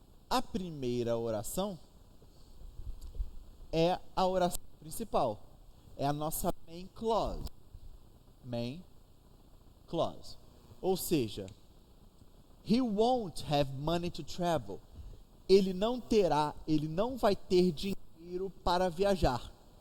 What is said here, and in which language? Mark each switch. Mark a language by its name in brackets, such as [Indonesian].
[Portuguese] A primeira oração é a oração principal. É a nossa main clause. Ou seja, [English] he won't have money to travel. [Portuguese] Ele não vai ter dinheiro para viajar.